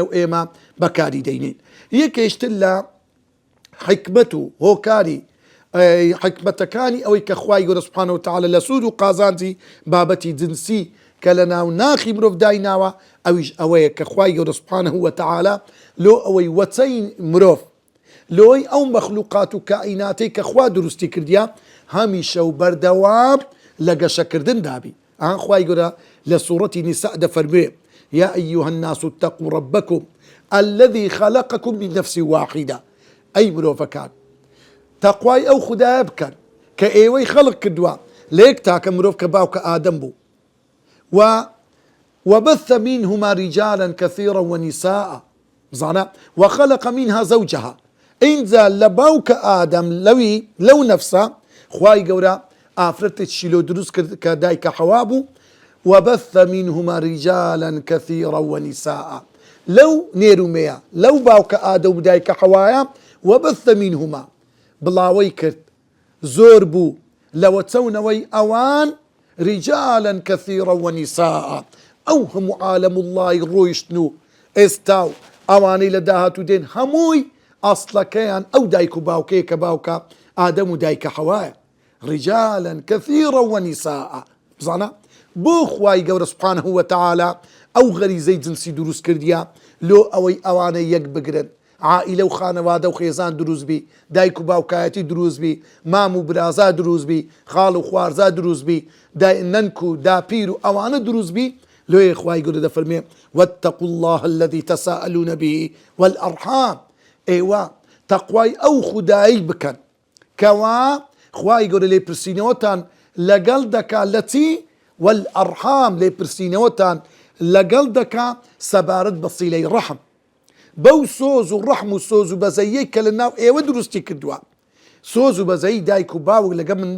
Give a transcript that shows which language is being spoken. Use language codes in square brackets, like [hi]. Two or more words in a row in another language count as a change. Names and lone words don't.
[ckb] و ئێمە بەکاری دەینین یەکێشتر لە حکمت و هۆکاری حکمەتەکانی ئەوەی کە خوای گەورە [ar] سوبحانەهو وتەعالە [ckb] لە سوود و قازانجی بابەتی جنسی کە لە ناو ناخی مرۆڤ دایناوە ئەویش ئەوەیە کە خوای گەورە [ar] سوبحانەهو وتەعالە [ckb] لۆ ئەوەی وەچەی مرۆڤ لۆی ئەو مەخلوقات و کائیناتەی کە خوا دروستی کردیا هەمیشە و بەردەوام لە گەشەکردن دابی ئەها خوای گەورە لە سوورەتی نیساء دەفەرموێ [ar] يا أيها الناس اتقوا ربكم الذي خلقكم من نفس واحدة [ckb] أي مرۆڤەکان تەقوای ئەو خودایە بکەن کە ئێوەی خەڵق کردووە لە یەک تاکە مرۆڤ کە باوکە ئادەم بوو [ar] وبث منهما رجالا كثيرا ونساء بزانا وخلق منها زوجها [ckb] اینجا لە باوکە ئادەم لەو نەفسە خوای گەورە ئافرەتێکیشی لۆ دروست کرد کە دایکە حەوا بوو [ar] وبث منهما رجالا كثيرا ونساء [ckb] لەو نێرومەیە لەو باوکە ئادەم و دایکە حەوایە [ar] وبث منهما [ckb] بڵاوەی کرد زۆر بوو لەوە چەونەوەی ئەوان [ar] رجالا كثيرا ونساء [ckb] ئەو هەموو عالەم وڵڵی ڕۆیشتن و ئێستا و ئەوانەی لە داهاتوو دێن هەمووی ئەسڵەکەیان ئەو دایک و باوکەیە کە باوکە ئادەم و دایکە حەوایە [ar] رجالا كثيرا ونساء [ckb] بزانە بۆ خوای گەورە [ar] سوبحانەهو وتەعالە [ckb] ئەو غەریزەی جنسی دروست کردیە لۆ ئەوەی ئەوانە یەک بگرن عائلە و خانەوادە و خێزان دروست بی دایک و باوکایەتی دروست بی مام و برازا دروست بی خاڵ و خوارزا دروست بی نەنک و داپیر و ئەوانە دروست بی لۆیە خوای گەورە دەفەرمێ [ar] واتقوا الله الذي تساءلون به والأرحام [ckb] ئێوە تەقوای ئەو خودایی بکەن کەوا خوای گەورە لێپرسینەوەتان لەگەڵ دەکا لە چی والأرحام لێپرسینەوەتان لەگەڵ دەکا سەبارەت بە سیلەی ڕەحم بەو سۆز و ڕەحم و سۆز و بەزەیەی کە لە ناو ئێوە دروستی کردووە سۆز و بەزەی دایک و باوک لەگە